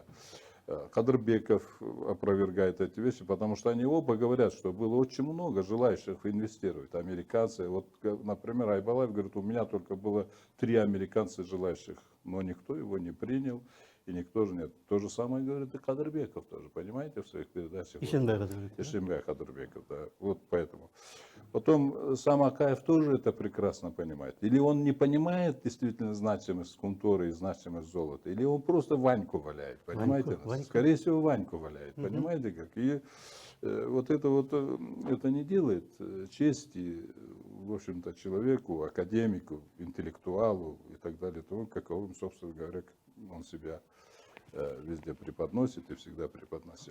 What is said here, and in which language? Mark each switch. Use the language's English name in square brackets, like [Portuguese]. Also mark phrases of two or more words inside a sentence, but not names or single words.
[Russian] Кадырбеков опровергает эти вещи, потому что они оба говорят, что было очень много желающих инвестировать. Американцы, вот, например, Айбалаев говорит, у меня только было 3 американца желающих, но никто его не принял. и никто же нет. То же самое говорит и Кадырбеков тоже, понимаете, в своих передачах. Ишимбай Кадырбеков. Ишимбай Кадырбеков, да. Вот поэтому. Потом сам Акаев тоже это прекрасно понимает. Или он не понимает действительно значимость скульптуры и значимость золота, или он просто Ваньку валяет, понимаете? Ваньку. Скорее всего, Ваньку валяет, понимаете как? И вот это не делает чести, в общем-то, человеку, академику, интеллектуалу и так далее, тому, каковым, собственно говоря, он себя везде преподносит и всегда преподносит.